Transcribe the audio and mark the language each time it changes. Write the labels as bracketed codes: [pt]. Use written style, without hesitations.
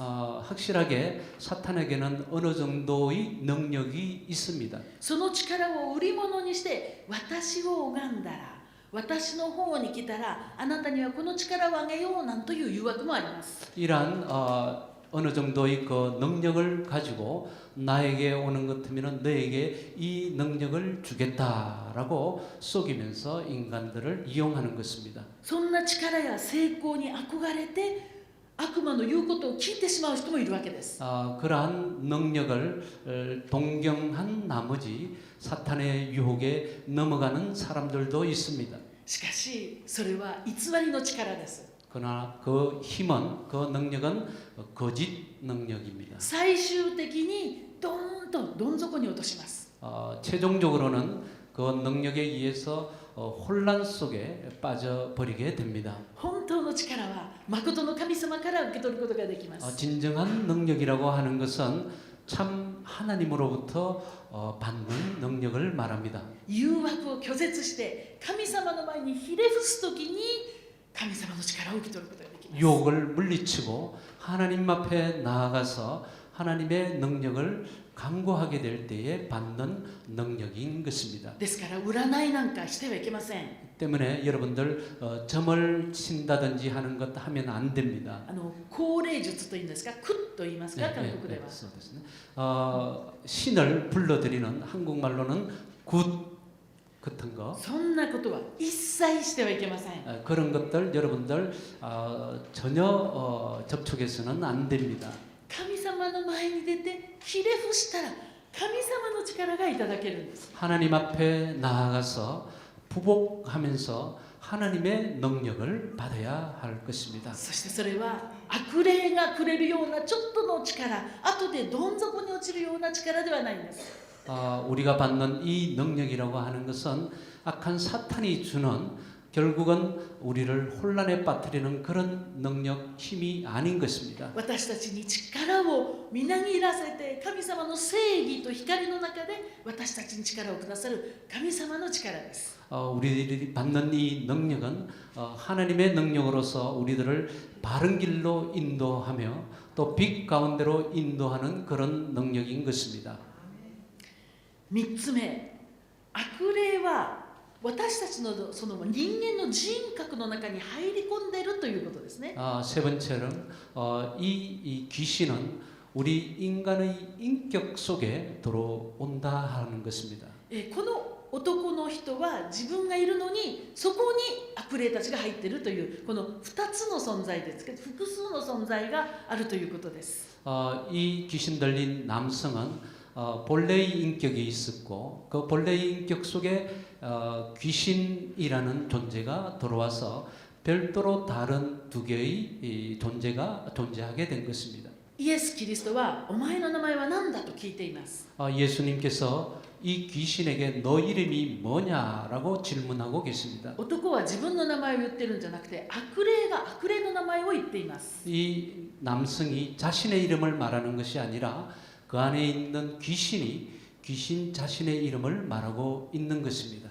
[ko] 확실하게 사탄에게는 어느 정도의 능력이 있습니다. [ja] その力を売り物にして私を拝んだら、私の方に来たらあなたにはこの力をあげようなんという誘惑もあります。 [ko] 이러한 어느 정도의 그 능력을 가지고 나에게 오는 것 같으면 너에게 이 능력을 주겠다라고 속이면서 인간들을 이용하는 것입니다. [ja] そんな力や成功に憧れて悪魔の言うことを聞いてしまう人もいるわけです。 [ko] 그러한 능력을 동경한 나머지 사탄의 유혹에 넘어가는 사람들도 있습니다. [ja] しかしそれは偽りの力です。 [ko] 그러나 그 힘은 그 능력은 거짓 능력입니다. [ja] 最終的にドーンとどん底に落とします。 [ko] 최종적으로는 그 능력에 의해서 혼란 속에 빠져버리게 됩니다. [ja] 本当の力は誠の神様から受け取ることができます。 [ko] 진정한 능력이라고 하는 것은 참 하나님으로부터 받는 능력을 말합니다. [ja] 誘惑を拒絶して神様の前にひれ伏すときに神様の力を受け取ることができます。 [ko] 유혹을 물리치고 하나님 앞에 나아가서 하나님의 능력을 강구하게 될 때에 받는 능력인 것입니다. [ja] ですから占いなんかしてはいけません。 [ko] 때문에 여러분들 점을 친다든지 하는 것 하면 안 됩니다. [ja] 高齢術というんですか、クッと言いますか、韓国では。 [ko] 신을 불러들이는 한국말로는 굿 같은 거 [ja] そんなことは一切してはいけません。 [ko] 그런 것들 여러분들 전혀 접촉해서는 안 됩니다. [ja] 神様の前に出てひれ伏したら神様の力がいただけるんです。 [ko] 하나님 앞에 나아가서 부복하면서 하나님의 능력을 받아야 할 것입니다. [ja] そしてそれは悪霊がくれるようなちょっとの力、後でどん底に落ちるような力ではないんです。 [ko] 우리가 받는 이 능력이라고 하는 것은 악한 사탄이 주는 결국은 우리를 혼란에 빠뜨리는 그런 능력, 힘이 아닌 것입니다. [ja] 私たちに力をみなぎらせて神様の正義と光の中で私たちに力をくださる神様の力です。 [ko] 우리들이 받는 이 능력은 하나님의 능력으로서 우리들을 바른 길로 인도하며 또 빛 가운데로 인도하는 그런 능력인 것입니다. [ja] 3つ目、悪霊は私たちのその人間の人格の中に入り込んでいるということですね。 [ko] 세 번째는 이 귀신은 우리 인간의 인격 속에 들어온다 하는 것입니다. [ja] この男の人は自分がいるのにそこに悪霊たちが入っているというこの2つの存在ですけど複数の存在があるということです。 [ko] 이 귀신 들린 남성은 본래의 인격이 있었고 그 본래의 인격 속에 귀신이라는 존재가 들어와서 별도로 다른 두 개의 존재가 존재하게 된 것입니다. [ja] イエス・キリストはお前の名前は何だと聞いています。 [ko] 예수님께서 이 귀신에게 너 이름이 뭐냐라고 질문하고 계십니다. [ja] 男は自分の名前を言ってるんじゃなくて悪霊が悪霊の名前を言っています。 [ko] 이 남성이 자신의 이름을 말하는 것이 아니라 그 안에 있는 귀신이 귀신 자신의 이름을 말하고 있는 것입니다.